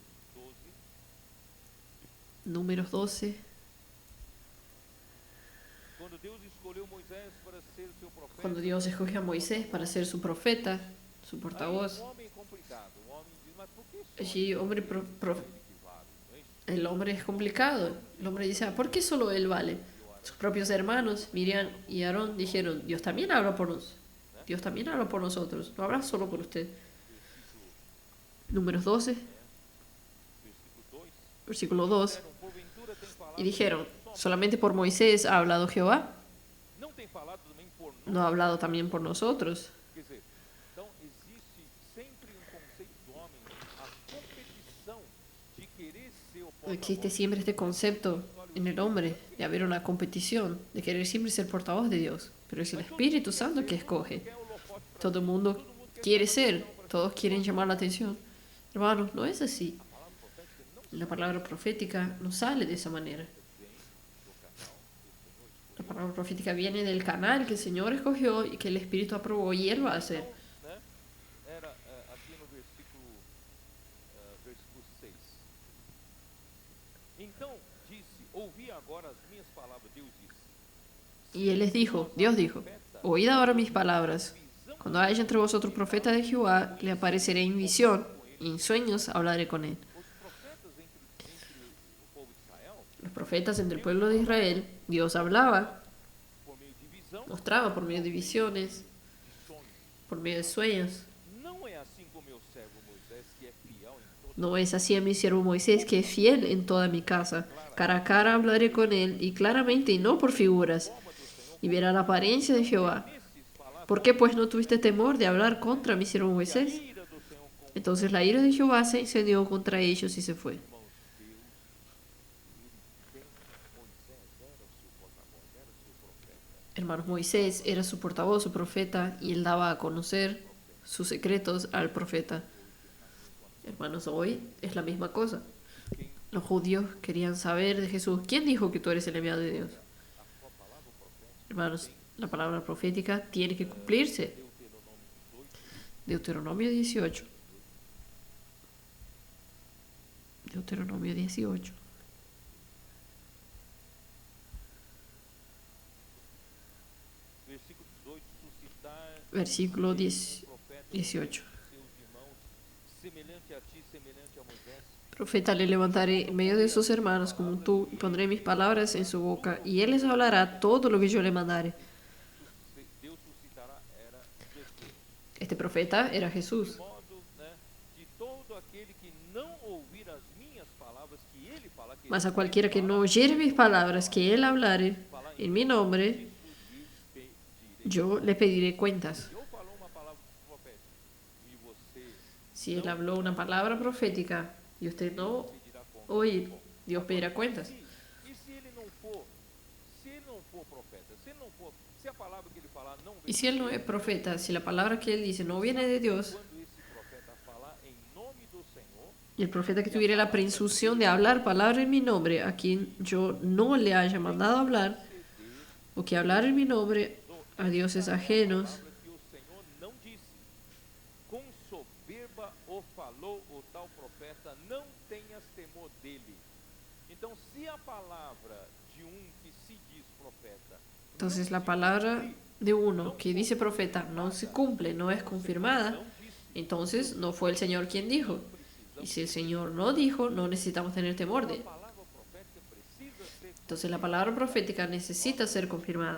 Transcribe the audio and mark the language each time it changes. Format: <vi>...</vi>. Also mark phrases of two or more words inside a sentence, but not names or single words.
<pt>Números 12. Quando Deus escolheu Moisés para ser seu</pt> <es>Cuando</es> <pt>profeta,</pt> <es>Dios escogió a Moisés para ser su profeta, su</es> <pt>aí</pt> <es>portavoz,</es> <pt>homem complicado, o homem diz, mas por que só</pt> <es>allí hombre</es> <pt>ele que vale? Não é isso?</pt> <es>el hombre es complicado. El hombre dice, ¿por qué solo él vale? Sus propios hermanos, Miriam y Aarón, dijeron, Dios también habla por nosotros. Dios también habla por nosotros, no habla solo por usted.</es> <pt>Números 12,</pt> <es>Versículo 2.</es> <pt>versículo 2. Disseram, porventura tem falado</pt> <es>Y dijeron,</es> <pt>só,</pt> <es>¿solamente por Moisés ha hablado Jehová?</es> <pt>não tem falado também por nós?</pt> <es>¿No ha hablado también por nosotros?</es> <pt>Quer dizer, então existe sempre conceito do homem, a competição de querer ser o</pt> <es>Existe</es> <pt>porta-voz.</pt> <es>siempre este concepto en el hombre de haber una competición, de querer siempre ser portavoz de Dios. Pero es el Espíritu Santo que escoge.</es> <pt>Quer o holofote pra</pt> <es>Todo el mundo quiere ser, todos quieren llamar la atención. Hermanos, no es así. La palabra profética no sale de esa manera. La palabra profética viene del canal que el Señor escogió y que el Espíritu aprobó y Él va a hacer.</es> <pt>né? Era aqui no versículo 6. Então disse, ouvi agora as minhas palavras, Deus disse.</pt> <es>Y Él les dijo, Dios dijo, oíd ahora mis palabras. Cuando haya entre vosotros profeta de Jehová, le apareceré en visión, y en sueños hablaré con él.</es> <pt>Os profetas entre o povo de Israel,</pt> <es>Los profetas entre el pueblo de Israel, Dios hablaba,</es> <pt>por meio de visão,</pt> <es>mostraba por medio de visiones,</es> <pt>de sonhos.</pt> <es>por medio de sueños.</es> <pt>Não é assim com meu servo Moisés, que é fiel em todo.</pt> <es>No es así a mi siervo Moisés, que es fiel en toda mi casa. Cara a cara hablaré con él, y claramente y no por figuras, y verá la apariencia de Jehová.</es> <pt>Nesses palavras,</pt> <es>¿Por qué pues no tuviste temor de hablar contra mi siervo</es> <pt>a</pt> <es>Moisés?</es> <pt>ira do Senhor com</pt> <es>Entonces la ira de Jehová se encendió contra ellos y se fue.</es> <pt>irmãos.</pt> <es>Hermanos, Moisés era su portavoz, su profeta, y él daba a conocer sus secretos al profeta. Hermanos, hoy es la misma cosa. Los judíos querían saber de Jesús, ¿quién dijo que tú eres el enviado de Dios? Hermanos, la palabra profética tiene que cumplirse. Deuteronomio 18. Deuteronomio 18. Versículo 18,</es> <pt>suscitar</pt> <es>Versículo 10,</es> <pt>profeta</pt> <es>18.</es> <pt>seus irmãos, semelhante a ti, semelhante a Moisés.</pt> <es>Profeta le levantaré en medio de sus hermanos como tú, y pondré mis palabras en su boca, y él les hablará todo lo que yo le mandare.</es> <pt>Deus suscitará era Jesus.</pt> <es>Este profeta era</es> <pt>De</pt> <es>Jesús.</es> <pt>modo, né, que todo aquele que não ouvir as minhas palavras que ele fala, que</pt> <es>Mas a cualquiera que no oyere mis palabras que él hablare en mi nombre,</es> <pt>isso lhes pedirei.</pt> <es>yo le pediré cuentas.</es> <pt>Se eu falou uma palavra profética e você</pt> <es>Si él habló una palabra profética y usted no</es> <pt>pedirá conta.</pt> <es>oye, Dios pedirá cuentas.</es> <pt>E se ele não for, profeta, se a palavra que ele falar não</pt> <es>Y</es> <pt>vem,</pt> <es>si él no es profeta, si la palabra que él dice no viene de Dios,</es> <pt>quando esse profeta falar em nome do Senhor,</pt> <es>y el profeta que tuviera la presunción de hablar palabra en mi nombre, a quien yo no le haya mandado hablar, o que hablar en mi nombre a dioses ajenos,</es> <pt>palavra que o Senhor não disse, com soberba o falou o tal profeta, não tenhas temor dele. Então, se a palavra de que se diz profeta,</pt> <es>entonces la palabra de uno que dice profeta no se cumple, no es confirmada, entonces no fue el Señor quien dijo. Y si el Señor no dijo, no necesitamos tener temor de él.</es> <pt>a palavra profética precisa ser.</pt> <es>Entonces la palabra profética necesita ser confirmada.</es>